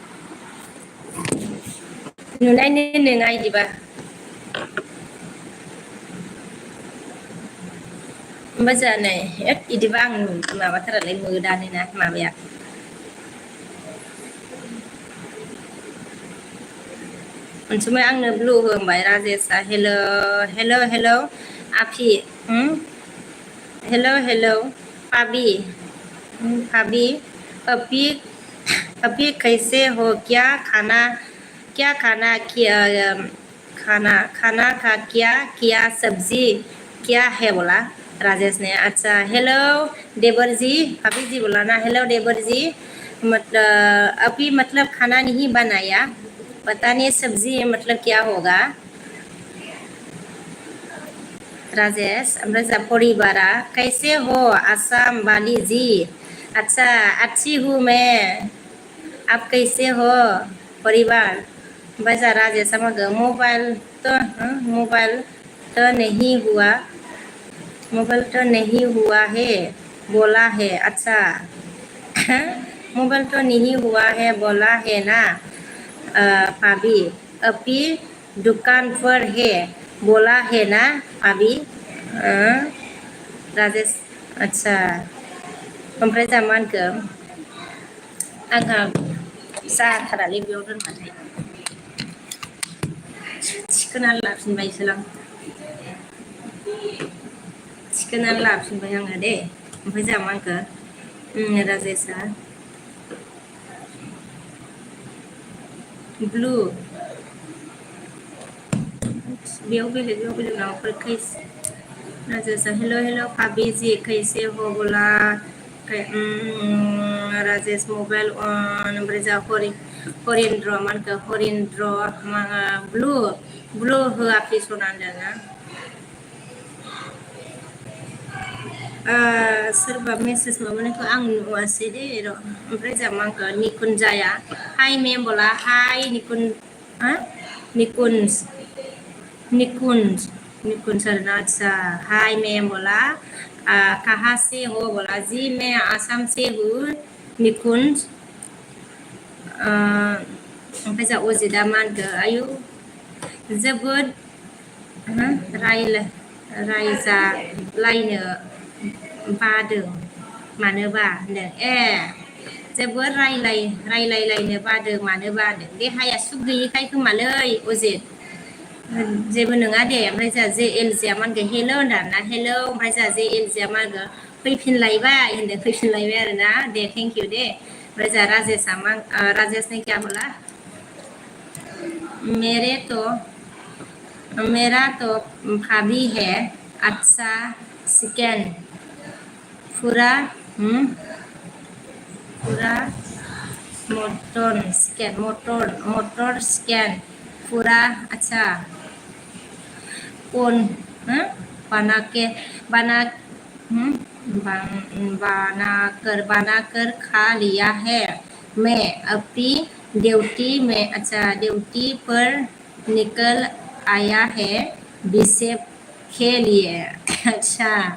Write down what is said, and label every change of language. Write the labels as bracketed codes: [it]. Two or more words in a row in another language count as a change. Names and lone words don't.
[brx] नुनायनि नोङा बिदिबा ओमफ्राय जोंहा नै बिदिबा आं माबाथारालै मोदानोना माबाया अनसुमै आंनो ब्लु होनबाय राजेशआ हेल' आफि [hi] हेल' पाबी अभी कैसे हो क्या खाना का क्या किया सब्जी क्या है बोला राजेश ने अच्छा हेलो देवर जी भाभी जी बोला ना हेलो देवर जी मतलब अभी मतलब खाना नहीं बनाया पता नहीं सब्जी मतलब क्या होगा राजेश [brx] ओमफ्राय जा परिवारा [hi] कैसे हो आसाम वाली जी अच्छा अच्छी हूँ मैं आप कैसे हो परिवार [brx] ओमफ्राय जा राजेशआ मागो [hi] मोबाइल तो नहीं हुआ है बोला है अच्छा मोबाइल तो नहीं हुआ है बोला है ना भाभी अभी दुकान पर है बोला है ना भाभी [brx] राजेश अच्छा ओमफ्राय जा मा होनखो आंहा जाथारालै बेयाव दोनबाथाय थिखोनानै लाफिनबायसो आं थिखोनानै लाफिनबाय आङो दे ओमफ्राय जोंहा मा होनखो राजेशआ ब्लू बेयाव बेलेग माबाफोर राजेशआ [hi] हेलो भाभी जी कैसे हो बोला राजेश मोबाइल ऑन [brx] ओमफ्राय जोंहा हरेन्द्र मा होनखो हरेन्द्र ब्लु होआखै सनान दाना सोरबा मेसेज माबानायखौ आं नुवासै दे र' ओमफ्राय जोंहा मा होनखो निकुन्जाया हाय मेम बोला हाय [hi] निकुन्ज निकुंज सरना अच्छा हाय मैम बोला कहाँ से हो बोला जी मैं आसाम से हूँ निकुंज [brx] ओमफ्राय जा अजितआ मा होनखो आयु जोबोद रायजालायनो बादों मानोबा होनदों जोबोद रायलायलायनो बादों मानोबा होनदों देहाया सुख गैयिखाय खोमालै अजित जेबो नङा दे ओमफ्राय जोंहा जे एलजिया मा होनगोन हेल' होनदां हेल' ओमफ्राय जोंहा जे एलजिया मा होनगोन फैफिनलायबाय होनदों फैफिनलायबाय आरोना दे [en] thank you [brx] दे ओमफ्राय जोंहा राजेशआ मा [hi] राजेश ने क्या बोला मेरा तो भाभी है अच्छा सेकेंड पूरा मोटर स्कैन पूरा अच्छा कौन बना के बना बना कर खा लिया है मैं अपनी ड्यूटी पर निकल आया है बीसेफ के लिए अच्छा